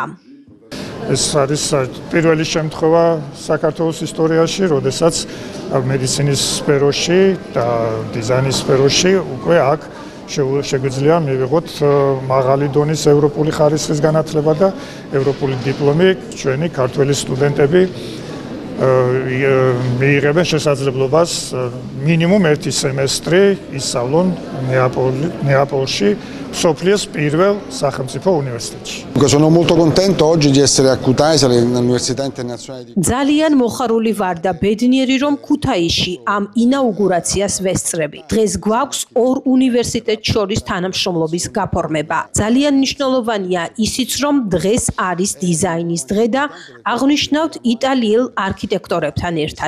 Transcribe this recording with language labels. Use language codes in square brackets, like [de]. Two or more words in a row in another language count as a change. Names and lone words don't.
[ka] ეს არის პირველი შემთხვევა საქართველოს ისტორიაში, როდესაც მედიცინის სფეროში და დიზაინის სფეროში უკვე აქ შეგვიძლია მივიღოთ მაღალი დონის ევროპული ხარისხის განათლება და ევროპული დიპლომი. ჩვენი ქართველი სტუდენტები მიიღებენ შესაძლებლობას მინიმუმ 1 სემესტრი ისწავლონ ნეაპოლში, მსოფლიოს პირველ სახელმწიფო უნივერსიტეტში. [it] Sono molto contento oggi di essere a Kutaisi all'Università Internazionale di [ka] ძალიან მოხარული ვარ და ბედნიერი რომ ქუთაისში ამ ინაუგურაციას ვესწრები. დღეს გვაქვს ორ უნივერსიტეტს შორის თანამშრომლობის გაფორმება. ძალიან მნიშვნელოვანია ისიც რომ დღეს არის დიზაინის დღე და აღნიშნავთ იტალიელ არქიტექტორებთან ერთად.